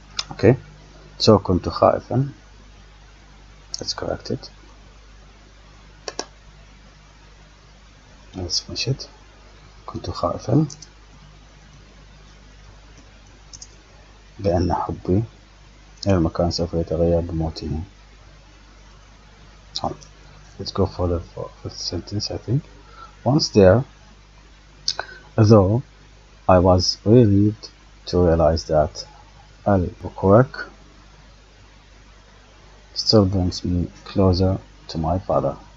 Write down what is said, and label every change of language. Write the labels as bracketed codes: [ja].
[en] Okay, so [ar] كنت خائفا, [en] let's correct it, let's finish it. [ar] كنت خائفا بأن حبي إلى المكان سوف يتغير بموته. [en] Let's go for the fifth sentence. I think once there, though I was relieved to realize that Albuquerque still brings me closer to my father.